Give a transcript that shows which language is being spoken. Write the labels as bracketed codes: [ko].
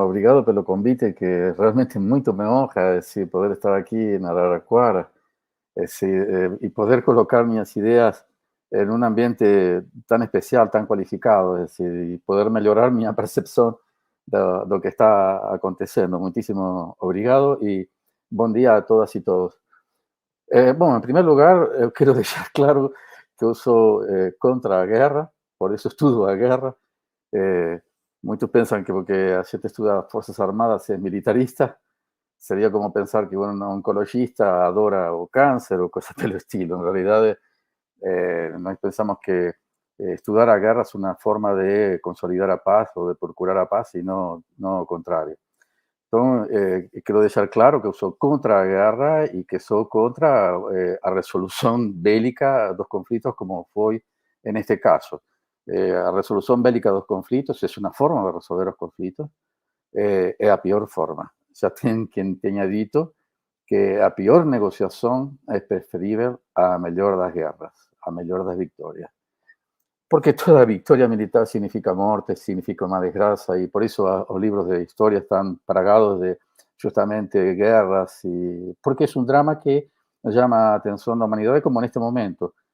[pt] Obrigado pelo convite, que realmente muito me honra poder estar aqui em Araraquara e poder colocar minhas ideias em um ambiente tão especial, tão qualificado, e poder melhorar minha percepção do que está acontecendo. Muitíssimo obrigado e bom dia a todas e todos. Bom, em primeiro lugar, eu quero deixar claro que eu sou contra a guerra, por isso estudo a guerra. [es] Muchos piensan que porque [pt] a gente [es] estudia Fuerzas Armadas es militarista, sería como pensar que un oncologista adora o cáncer o cosas del estilo. En realidad, [pt] nós pensamos [es] que estudiar a guerra es una forma de consolidar [pt] a paz [es] o de procurar a paz y no lo contrario. Entonces, quiero dejar claro que [pt] eu sou contra a guerra [es] y que sou contra a resolución bélica dos conflictos como fue en este caso. [pt] A resolução bélica dos conflitos é uma forma de resolver os conflitos, é a pior forma. Já tem quem tenha dito que a pior negociação é preferível à melhor das guerras, à melhor das vitórias. Porque toda vitória militar significa morte, significa uma desgraça, e por isso os livros de história estão plagados de justamente guerras, porque é um drama que chama a atenção da humanidade, como neste momento.